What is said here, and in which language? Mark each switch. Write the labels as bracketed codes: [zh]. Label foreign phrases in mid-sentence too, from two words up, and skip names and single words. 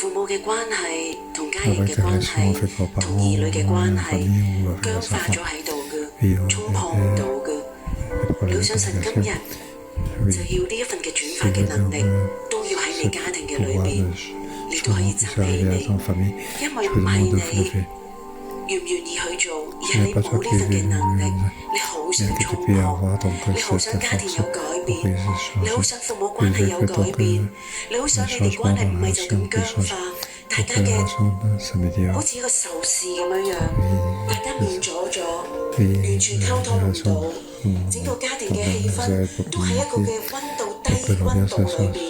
[fr] Avec ta relation avec vos parents, la famille ou avec les enfants. Et on a des problèmes de communication. Oui, je veux dire ce pouvoir de changement qui soit arrivé à ton famille. Je vous demande de vous lever. [yue] 願唔願意去做，而係你冇呢份嘅能力，你好想衝破，你好想家庭有改變，你好想父母關係有改變，你好想你哋關係唔係就咁僵化，大家嘅好似一個仇視咁樣，大家面阻咗，完全溝通唔到，整個家庭嘅氣氛都係一個嘅溫度低溫度裏邊。